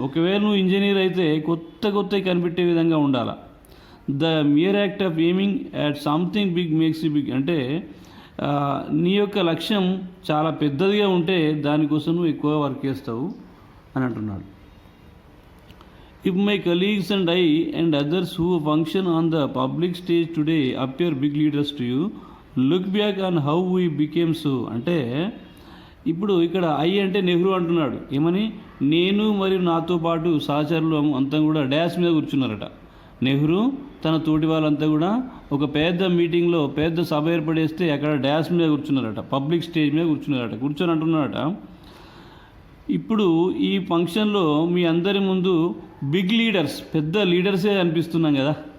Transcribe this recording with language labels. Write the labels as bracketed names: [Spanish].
[Telugu] ఒకవేళ నువ్వు ఇంజనీర్ అయితే కొత్త కనిపెట్టే విధంగా ఉండాలి. [English] The mere act of aiming at something big makes you big. [Telugu] అంటే నీ యొక్క లక్ష్యం చాలా పెద్దదిగా ఉంటే దానికోసం నువ్వు ఎక్కువ వర్క్ చేస్తావు అని అంటున్నాడు. [English] If my colleagues and I and others who function on the public stage today appear big leaders to you, look back on how we became so. [Telugu] అంటే ఇప్పుడు ఇక్కడ ఐ అంటే నెహ్రూ అంటున్నాడు. ఏమని, నేను మరియు నాతో పాటు సహచరులు అంతా కూడా డాష్ మీద కూర్చున్నారట. నెహ్రూ తన తోటి వాళ్ళంతా కూడా ఒక పెద్ద మీటింగ్లో పెద్ద సభ ఏర్పడేస్తే అక్కడ డాష్ మీద కూర్చున్నారట, పబ్లిక్ స్టేజ్ మీద కూర్చొని అంటున్నారట, ఇప్పుడు ఈ ఫంక్షన్లో మీ అందరి ముందు బిగ్ లీడర్స్, పెద్ద లీడర్సే అనిపిస్తున్నాం కదా.